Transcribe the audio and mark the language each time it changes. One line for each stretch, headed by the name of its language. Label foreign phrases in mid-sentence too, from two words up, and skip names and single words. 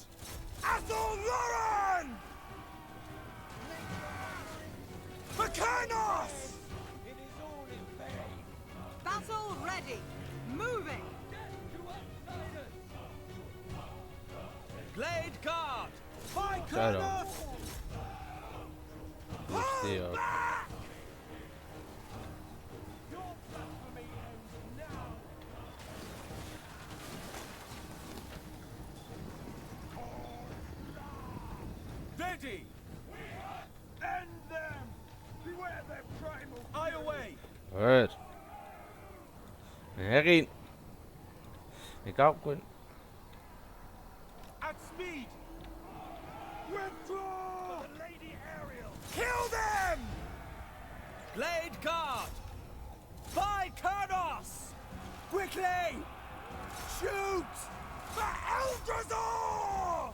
English: Athel Lauren! For Kernos! Battle ready. Moving. Glade Guard! By
Spanish: Claro.
English: Kernos!
Spanish: Hostia.
English: Ready! End them! Beware their primal Eye away!
Spanish: A ver. Egin. Me cago en...
English: At speed! withdraw! The Lady Ariel! Kill them! Glade Guard! By Kernos! Quickly! Shoot! For Eldrazor!